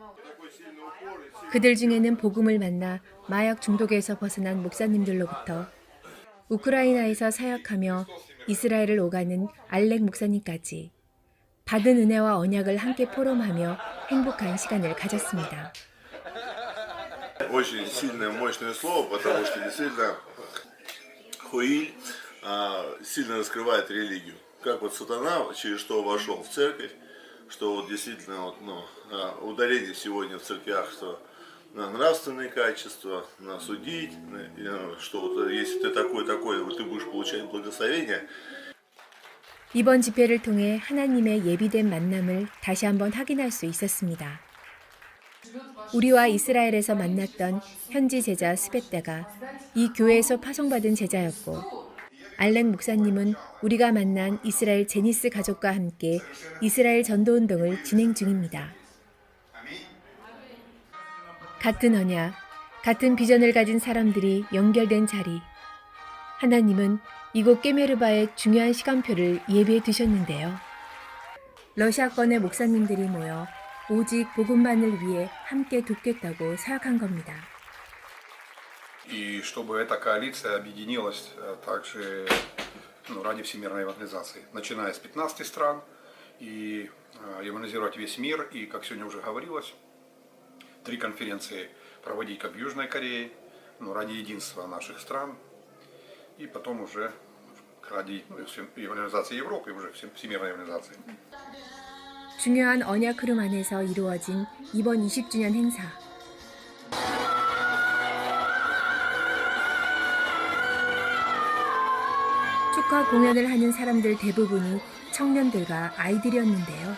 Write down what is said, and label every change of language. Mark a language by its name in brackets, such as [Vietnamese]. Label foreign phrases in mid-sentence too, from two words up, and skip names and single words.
[Korean] 그들 중에는 복음을 만나 마약 중독에서 벗어난 목사님들로부터 우크라이나에서 사역하며 이스라엘을 오가는 알렉 목사님까지 받은 은혜와 언약을 함께 포럼하며 행복한 시간을 가졌습니다. [Russian] Очень сильное, мощное слово, потому что действительно Хуиль сильно раскрывает религию. Как вот сатана через что вошел в церковь, что вот действительно ударение сегодня в церквях, что на нравственные качества, на судить, что вот если ты такой, вот ты будешь получать благословение. [Korean] 이번 집회를 통해 하나님의 예비된 만남을 다시 한번 확인할 수 있었습니다. 우리와 이스라엘에서 만났던 현지 제자 스베떼가 이 교회에서 파송받은 제자였고 알렉 목사님은 우리가 만난 이스라엘 제니스 가족과 함께 이스라엘 전도운동을 진행 중입니다. 같은 언약, 같은 비전을 가진 사람들이 연결된 자리. 하나님은 이곳 깨메르바의 중요한 시간표를 예비해 두셨는데요. 러시아권의 목사님들이 모여 오직 복음만을 위해 함께 돕겠다고 사역한 겁니다. [Russian] И чтобы эта коалиция объединилась также ради всемирной евангелизации, начиная с 15 стран, и евангелизировать весь мир, и, как сегодня уже говорилось, 3 конференции проводить как в Южной Корее, ради единства наших стран, и потом уже ради евангелизации Европы, и уже всемирной евангелизации. [Korean] 중요한 언약 흐름 안에서 이루어진 이번 20주년 행사. 축하 공연을 하는 사람들 대부분이 청년들과 아이들이었는데요.